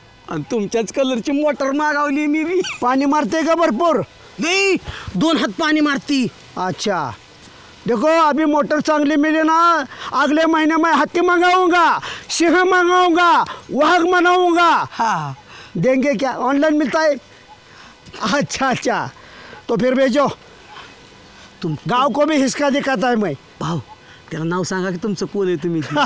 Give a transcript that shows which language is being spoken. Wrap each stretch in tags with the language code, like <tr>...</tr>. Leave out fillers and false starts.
<mr>आणि तुमच्याच कलरची मोटर मागवली मी बी. पानी मारते का भरपूर? नहीं 2 हात पानी मारती.</mr> <hi>अच्छा देखो अभी मोटर चांगली मिली ना अगले महीने में हाथी मंगाऊंगा सिंह मंगाऊंगा वाघ मंगाऊंगा. हाँ देंगे क्या? ऑनलाइन मिलता है? अच्छा तो फिर भेजो. तुम गांव को भी हिसका दिखाता है मैं.</hi> <mr>भाऊ त्याला नाव सांगा की तुमचं कोण आहे तुम्ही.</mr>